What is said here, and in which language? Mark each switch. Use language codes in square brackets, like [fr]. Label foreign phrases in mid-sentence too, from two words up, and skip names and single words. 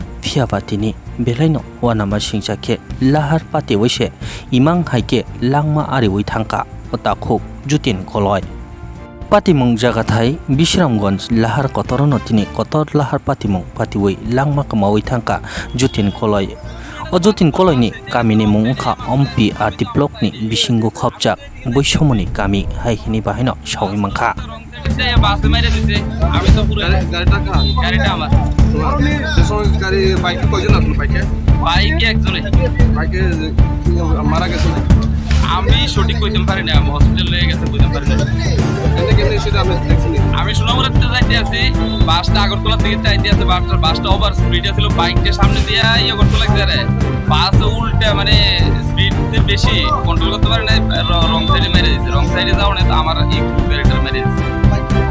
[trp] phiaba tini belaino wanama singjake lahar patiwise imang haike langma ariwi thangka otakhuk jutin koloi Patimung jagathai Bisramganj lahar kotorono tini kotor lahar patimung patiwi langma kamawi thangka jutin koloi o jutin koloi ni kamini mungkha ompi arti block ni bisingo khopjak boisomoni kami hai hini bahino sawi mangkha [bn] আমি তো পুরো গাড়িটা আমার গাড়ি বাইকে কয়জন আসলো বাইকে একজনে বাইকে মারা গেছে আমি সঠিক কইতে পারি না আমি হসপিটালে লয়ে গেছে কইতে পারি না আমি সোনামুড়াতে যাইতে আছি বাসটা আগরতলা থেকে যাইতে আছে বাসটা [en] over speed [bn] ছিল বাইকটা সামনে দিয়া করতে লাগছে রে বাস উল্টা মানে স্পিড বেশি কন্ট্রোল করতে পারে না [en] wrong side [bn] মেরে দিয়েছে [en] wrong side [bn] যাও না তো আমার এই গাড়িটা মেরে দিয়েছে